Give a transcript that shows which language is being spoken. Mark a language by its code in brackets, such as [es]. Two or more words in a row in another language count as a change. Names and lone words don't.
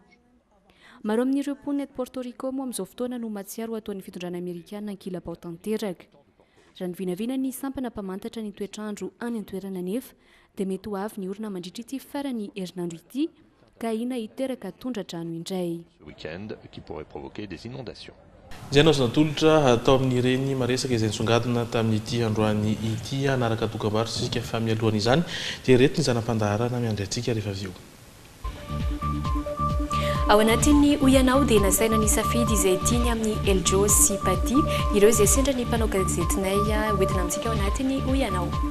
[mg] Maro amin'ireo mponina eto Porto Rico moa amin'izao fotoana no matsiaro ataon'ny fitondrana Amerikana ankilabao tanteraka. Raha ny vinavina ny sampana mpamantatra ny toetrandro any an-toerana nefa dia mety ho avy ny orona mandritra ity farany herinandro ity ka ina hiteraka tondra-drano indray. [fr] Week-end qui pourrait provoquer des inondations. [mg] Izay anao zanatolotra atao amin'ireny maresaka izay nisongadina tamin'ity androany ity anaraka dokam-barotra isika fa mialohan'izany dia reto ny zanam-pandaharana miandry antsika rehefa avy eo. Ao anatin'ny Oyanao dia nasaina ny safidy izay tiany amin'ny Eljo sy Paty ireo izay sendra ny mpanao gazetinay hoentina amintsika ao anatin'ny Oyanao.